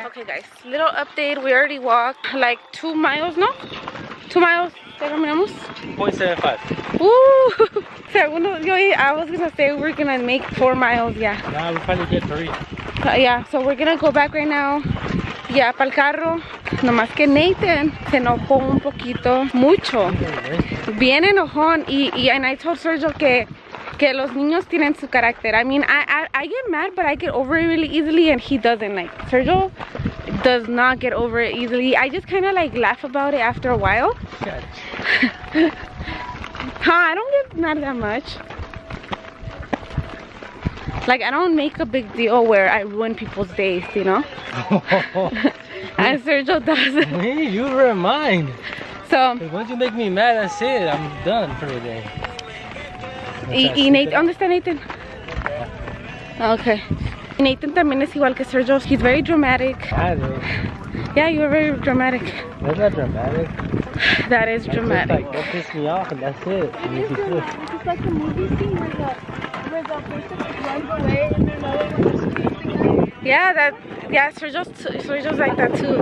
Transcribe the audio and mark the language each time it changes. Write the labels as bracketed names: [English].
[English] Okay guys, little update. We already walked like 2 miles, no? 2 miles. 0.75. Ooh! I was gonna say we're gonna make 4 miles, yeah. Nah, we probably did 3. Yeah, so we're gonna go back right now. [Spanish] Ya, pa'l carro. Nomás que Nathan se enojó un poquito, mucho. Bien enojón. [English] And I told [Spanish] Sergio que los niños tienen su carácter. [English] I mean, I get mad, but I get over it really easily, and he doesn't. Like, Sergio does not get over it easily. I just kind of like laugh about it after a while. I don't get mad that much. Like, I don't make a big deal where I ruin people's days, you know? And Sergio does. Me? You remind. So, Once you make me mad, that's it. I'm done for the day. [Spanish] y Nathan, ¿dónde está Nathan? Okay. Nathan también es igual que Sergio. [English] He's very dramatic. Yeah, you're very dramatic. That's not dramatic. That is dramatic. Like, don't piss me off, and that's it. It's like the movie scene where the person runs away and then another one is chasing them. Yeah, Sergio's like that too.